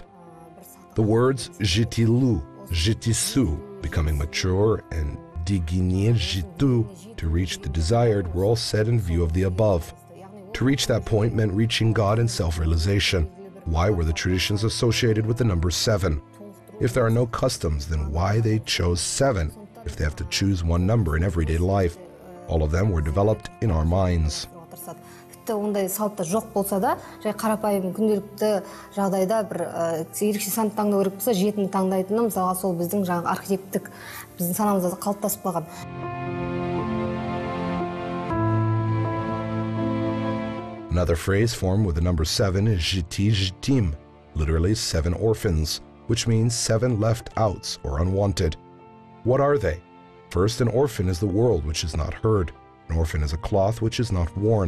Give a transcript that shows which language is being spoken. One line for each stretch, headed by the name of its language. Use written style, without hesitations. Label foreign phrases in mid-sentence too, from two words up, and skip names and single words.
English: The words jitilu, jitisu, becoming mature, and digine jitu, to reach the desired, were all said in view of the above. To reach that point meant reaching God and self-realization. Why were the traditions associated with the number 7? If there are no customs, then why they chose 7 if they have to choose one number in everyday life? All of them were developed in our minds.
Kazakh: Ондай салтта жоқ болса да, жай қарапайым күнделікті жағдайда бір ерекше санды таңдау керек болса, 7-ні таңдайтыны мысалға сол біздің жаңағы архетиптік біздің санамызда қалыптасып қалған.
English: Another phrase formed with the number 7 is jiti jitim, literally 7 orphans, which means 7 left outs or unwanted. What are they? First, an orphan is the world which is not heard. An orphan is a cloth which is not worn.